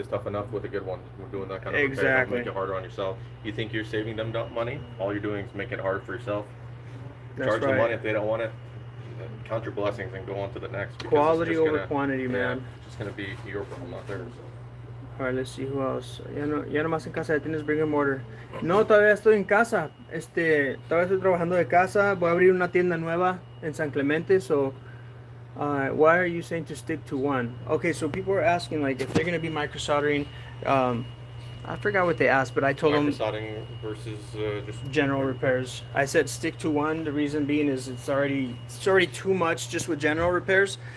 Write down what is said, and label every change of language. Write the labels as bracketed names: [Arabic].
[English] is tough enough with a good one. We're doing that kind of repair. Exactly. Don't make it harder on yourself. You think you're saving them money? All you're doing is making it hard for yourself. Charge them money if they don't want it. Count your blessings and go on to the next. Quality over quantity, man. It's just gonna be your problem, not theirs. All right, let's see who else. [Spanish] Ya no más en casa, ya tienes [English] brick and mortar. [Spanish] No, todavía estoy en casa. Todavía estoy trabajando de casa. Voy a abrir una tienda nueva en San Clemente. [English] So, why are you saying to stick to one? Okay, so people are asking like if they're gonna be microsoldering. I forgot what they asked, but I told them Microsoldering versus just general repairs. I said stick to one. The reason being is it's already too much just with general repairs.